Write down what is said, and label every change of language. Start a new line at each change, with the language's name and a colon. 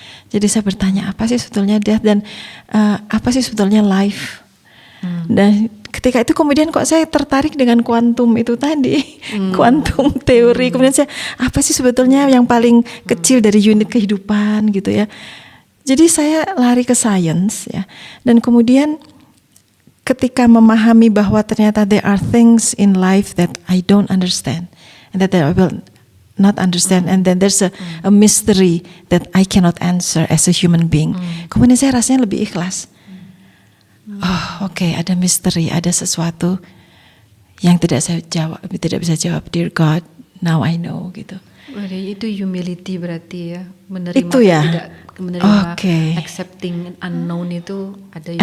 Indonesian: Jadi saya bertanya, apa sih sebetulnya death, dan apa sih sebetulnya life. Dan ketika itu kemudian kok saya tertarik dengan kuantum itu tadi, kuantum teori. Kemudian saya, apa sih sebetulnya yang paling kecil dari unit kehidupan gitu ya. Jadi saya lari ke science ya. Dan kemudian ketika memahami bahwa ternyata
English: there are things in life that I don't understand, and that I will not understand, and then there's a mystery that I cannot answer as a human being.
Indonesian: Kemudian saya rasanya lebih ikhlas. Oh, oke, ada misteri, ada sesuatu yang tidak saya jawab, tidak bisa jawab.
English: Dear God, now I know gitu.
Indonesian: Itu humility berarti ya, menerima Itu ya? tidak menerima,
English: Okay. accepting unknown
Indonesian: itu ada
English: humility